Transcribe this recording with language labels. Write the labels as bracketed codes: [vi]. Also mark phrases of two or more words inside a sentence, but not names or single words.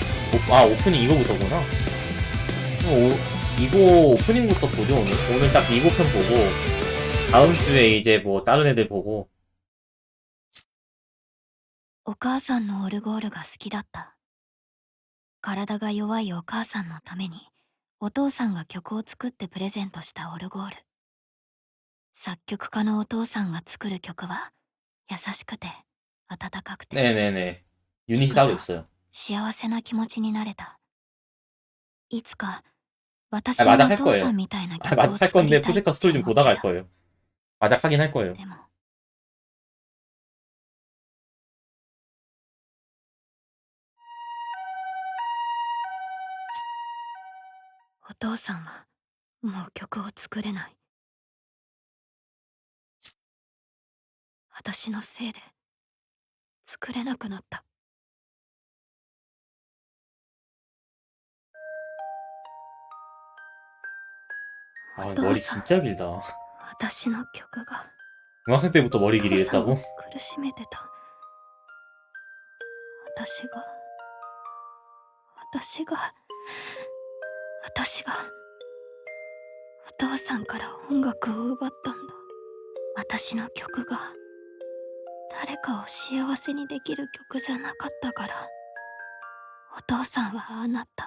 [ko] 오프닝 이거부터구나. 이거 오프닝부터 보죠, 오늘. 오늘 딱 이거 편 보고, 다음 주에 이제 뭐, 다른 애들 보고. [ja] お母さんのオルゴールが好きだった。体が弱いお母さんのために、お父さんが曲を作ってプレゼントしたオルゴール。作曲家のお父さんが作る曲は、優しくて、温かくて、 [ko] 네네네. 유닛이 [ja] 聴く [ko] 따로 [ja] と [ko] 있어요. [ja] 幸せな気持ちになれた。いつか、 [ko] 아, [ja] 私 [ko] 마작 [ja] のお [ko] 할 [ja] 父さ [ko] 거예요. [ja] んみたいな [ko] 아, [ja] 曲を [ko] 마작 할 [ja] 作り [ko] 건데, [ja] たいっ 푸세카 て [ko] 스토리 좀 [ja] 思って [ko] 보다가 할 [ja] た。 [ko] 거예요. 마작 하긴 할 거예요. [ja] でも、お父さんは、もう曲を作れない。私のせいで、作れなくなった。お [ko] 아, [ja] 父 [ko] 머리 [ja] さん、 [ko] 진짜 길다. [ja] 私の曲が [ko] 중학생 때부터 [ja] お [ko] 머리 [ja] 父 [ko] 길이 [ja] さんを [ko] 했다고? [ja] 苦しめてた。私が、私が、私が、お父さんから音楽を奪ったんだ。私の曲が、誰かを幸せにできる曲じゃなかったから、お父さんはああなった。